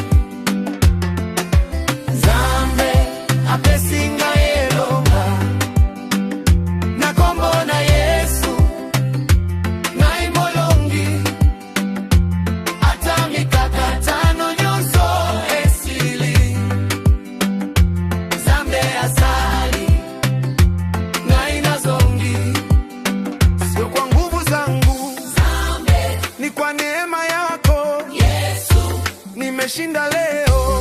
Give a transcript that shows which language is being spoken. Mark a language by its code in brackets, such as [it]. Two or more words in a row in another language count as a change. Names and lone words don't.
[ln] Zambe abesinga elonga nakombona Yesu ngai molongi ata mikakatano nyonso esili. Zambe asali ngai nazongi, [sw] sio kwa nguvu zangu, Zambe ni kwa neema yako Yesu, nimeshinda leo.